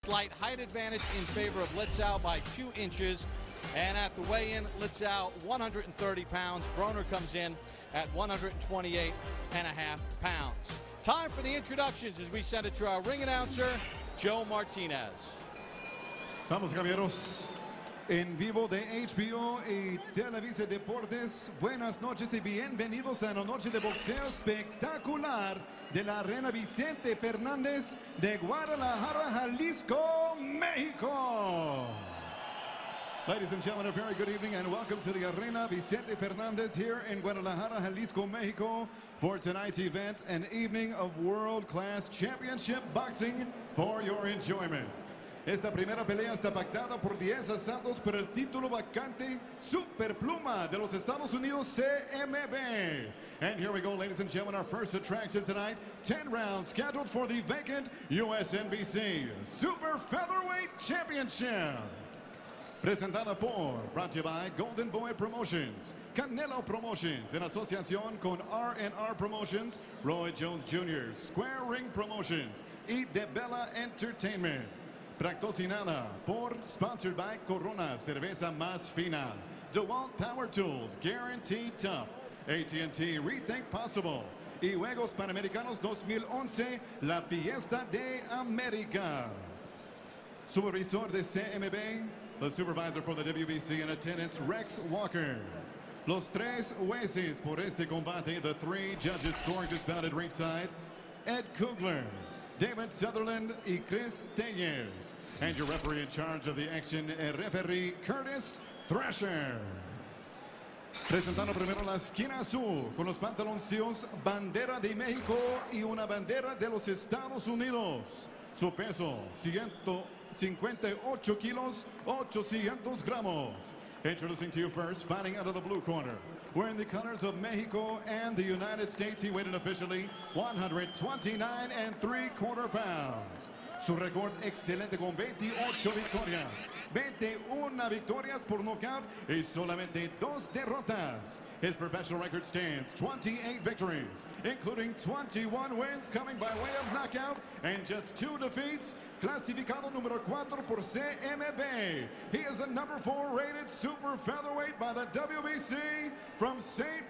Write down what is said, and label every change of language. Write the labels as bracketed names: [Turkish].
[English] Slight height advantage in favor of Litzau by 2 inches. And at the weigh-in, Litzau 130 pounds. Broner comes in at 128.5 pounds. Time for the introductions as we send it to our ring announcer, Joe Martinez. [Spanish] Vamos, caballeros, en vivo de HBO y Televisa Deportes. Buenas noches y bienvenidos a una noche de boxeo espectacular de la Arena Vicente Fernández de Guadalajara, Jalisco, México. [English] Ladies and gentlemen, a very good evening and welcome to the Arena Vicente Fernández here in Guadalajara, Jalisco, Mexico for tonight's event, an evening of world-class championship boxing for your enjoyment. [Spanish] Esta primera pelea está pactada por 10 asaltos por el título vacante Superpluma de los Estados Unidos CMB. [English] And here we go, ladies and gentlemen, our first attraction tonight, 10 rounds scheduled for the vacant USNBC Super Featherweight Championship. [Spanish] Presentada por, [English] brought to you by [Spanish] Golden Boy Promotions, Canelo Promotions, en asociación con R&R Promotions, Roy Jones Jr., Square Ring Promotions y De Bella Entertainment. Patrocinada por, [English] sponsored by [Spanish] Corona, cerveza más fina, DeWalt Power Tools, Guaranteed Tough, AT&T Rethink Possible, y Juegos Panamericanos 2011, la Fiesta de América. Supervisor de CMB, [English] the supervisor for the WBC in attendance, Rex Walker. [Spanish] Los tres jueces por este combate, [English] the 3 judges scoring this bout at ringside, Ed Kugler, David Sutherland y Chris Tellez. And your referee in charge of the action, referee Curtis Thrasher. [Spanish] Presentando primero la esquina azul con los pantaloncillos, bandera de México y una bandera de los Estados Unidos. Su peso, 158 kilos, 800 gramos. [English] Introducing to you first, fighting out of the blue corner, wearing the colors of Mexico and the United States, he weighed in officially 129 3/4 pounds. [Spanish] Su récord excelente con 28 victorias, 21 victorias por nocaut y solamente 2 derrotas. [English] His professional record stands 28 victories, including 21 wins coming by way of knockout and just 2 defeats. [Spanish] Clasificado número 4 por CMB. [English] He is the number 4 rated super featherweight by the WBC from St.